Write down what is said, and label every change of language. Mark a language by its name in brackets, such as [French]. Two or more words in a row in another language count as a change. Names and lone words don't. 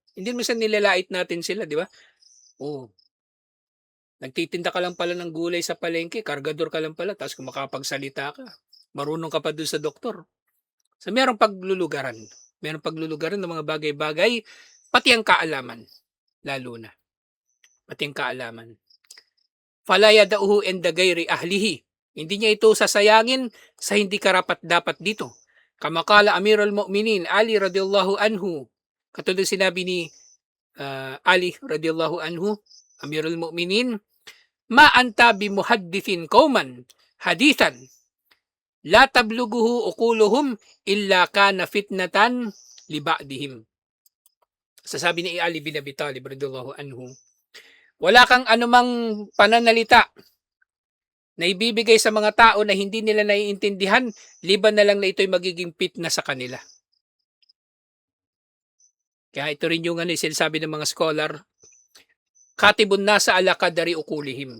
[Filipino] Hindi mo sa nilalait natin sila, di ba? Nagtitinda ka lang pala ng gulay sa palengke, kargador ka lang pala, tapos kung makapagsalita ka, marunong ka pa doon sa doktor. So merong paglulugaran. Merong paglulugaran ng mga bagay-bagay, pati ang kaalaman. Lalo na. Pati ang kaalaman. [Arabic] فلا يضعه عند غير أهله. [Filipino] Hindi niya ito sasayangin sa hindi karapat-dapat dito. [Arabic] كما قال أمير المؤمنين علي رضي الله عنه. [Filipino] Katulad sinabi ni [Arabic] Ali رضي الله عنه أمير المؤمنين ما أنت بمحدث قوما حديثا لا تبلغه عقولهم إلا كان فتنة لبعضهم. [Filipino] Sasabi ni Ali bin Abi Talib [Arabic] رضي الله عنه, [Filipino] wala kang anumang pananalita na ibibigay sa mga tao na hindi nila naiintindihan, liban na lang na ito'y magiging fitna sa kanila. Kaya ito rin yung sinasabi ng mga scholar, [Arabic] خاطب الناس على قدر عقولهم.